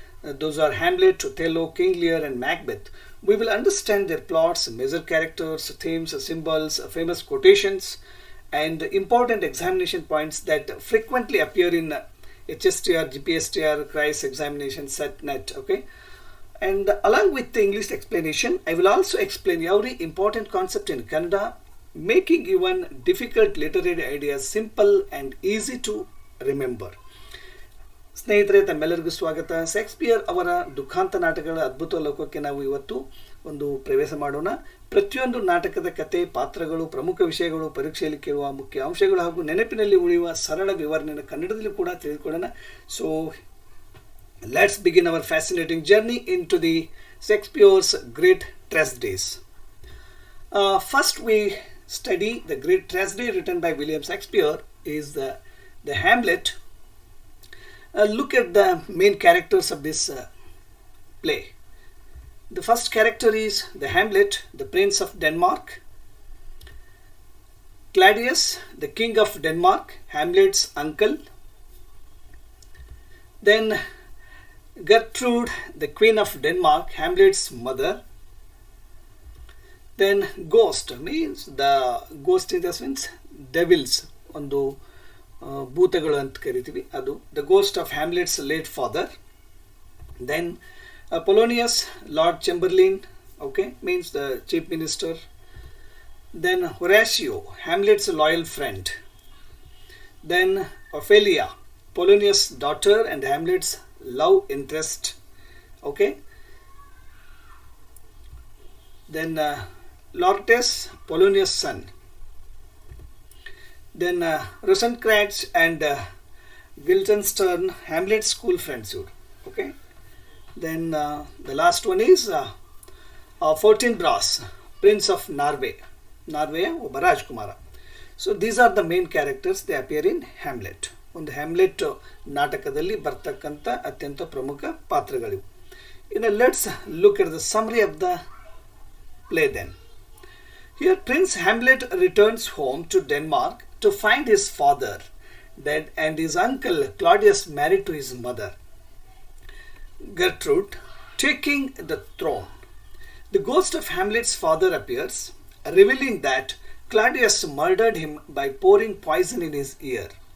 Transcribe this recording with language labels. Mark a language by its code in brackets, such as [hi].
[en] Those are Hamlet, Othello, King Lear, and Macbeth. We will understand their plots, major characters, themes, symbols, famous quotations, and important examination points that frequently appear in HSTR, GPSTR, CRIS examination, SET-NET. Okay, and along with the English explanation, I will also explain every important concept in Kannada, making even difficult literary ideas simple and easy to remember. [kn] ಸ್ನೇಹಿತರೆ, ತಮ್ಮೆಲ್ಲರಿಗೂ ಸ್ವಾಗತ. Shakespeare ಅವರ ದುಃಖಾಂತ ನಾಟಕಗಳ ಅದ್ಭುತ ಲೋಕಕ್ಕೆ ನಾವು ಇವತ್ತು ಒಂದು ಪ್ರವೇಶ ಮಾಡೋಣ. ಪ್ರತಿಯೊಂದು ನಾಟಕದ ಕತೆ, ಪಾತ್ರಗಳು, ಪ್ರಮುಖ ವಿಷಯಗಳು, ಪರೀಕ್ಷೆಯಲ್ಲಿ ಕೇಳುವ ಮುಖ್ಯ ಅಂಶಗಳು ಹಾಗೂ ನೆನಪಿನಲ್ಲಿ ಉಳಿಯುವ ಸರಳ ವಿವರಣೆಯನ್ನು ಕನ್ನಡದಲ್ಲಿ ಕೂಡ ತಿಳಿದುಕೊಳ್ಳೋಣ. [en] So let's begin our fascinating journey into the Shakespeare's great tragedies. First we study the great tragedy written by William Shakespeare is the Hamlet. Look at the main characters of this play. The first character is the Hamlet, the Prince of Denmark. Claudius, the King of Denmark, Hamlet's uncle. Then Gertrude, the Queen of Denmark, Hamlet's mother. Then Ghost means the ghost in the sense devils, [kn] ಒಂದು ಭೂತಗಳು ಅಂತ ಕರಿತೀವಿ, ಅದು [en] The ghost of Hamlet's late father. Then Polonius, Lord Chamberlain, okay, means the chief minister. Then Horatio, Hamlet's loyal friend. Then Ophelia, Polonius daughter and Hamlet's love interest. Okay. Then Laertes, Polonius' son. Then Rosencrantz and Guildenstern, Hamlet's school friendship. Okay. Then the last one is Fortinbras, Prince of Norway. [kn] Norway, ಒಬ್ಬ ರಾಜಕುಮಾರ. [en] So these are the main characters. They appear in Hamlet. [kn] ಒಂದು Hamlet ನಾಟಕದಲ್ಲಿ ಬರ್ತಕ್ಕಂಥ ಅತ್ಯಂತ ಪ್ರಮುಖ ಪಾತ್ರಗಳಿವು. [en] ಇನ್ನು let's look at the summary of the play then. Here Prince Hamlet returns home to Denmark to find his father dead and his uncle Claudius married to his mother Gertrude, taking the throne. The ghost of Hamlet's father appears, revealing that Claudius murdered him by pouring poison in his ear.